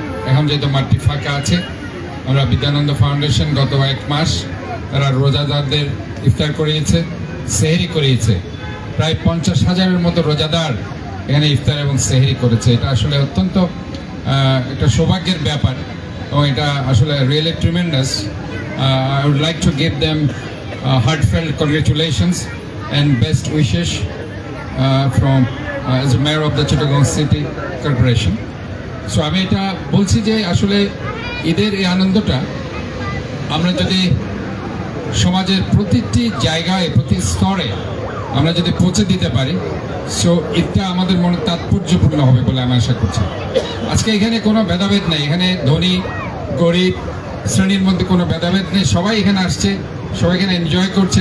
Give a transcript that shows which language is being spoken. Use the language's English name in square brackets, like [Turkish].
[Bangla] এখন যেহেতু মাঠটি ফাঁকা আছে, আমরা বিদ্যানন্দ ফাউন্ডেশন গত 1 মাস তারা রোজাদারদের ইফতার করিয়েছে, সেহরি করিয়েছে। প্রায় 50,000-এর মতো রোজাদার এখানে ইফতার এবং সেহরি করেছে। এটা আসলে অত্যন্ত একটা সৌভাগ্যের ব্যাপার এবং এটা আসলে really tremendous. [English] I would like to give them heartfelt congratulations and best wishes from as a mayor of the Chittagong City Corporation. [Bangla] So আমি এটা বলছি যে আসলে ঈদের এই আনন্দটা আমরা যদি সমাজের প্রতিটি জায়গায় প্রতি স্তরে আমরা যদি পৌঁছে দিতে পারি, সো এটা আমাদের মনে তাৎপর্যপূর্ণ হবে বলে আমি আশা করছি। আজকে এখানে কোনো ভেদাভেদ নেই, এখানে ধনী গরিব শ্রেণীর মধ্যে কোনো ভেদাভেদ নেই, সবাই এখানে আসছে, সবাই এখানে এনজয় করছে।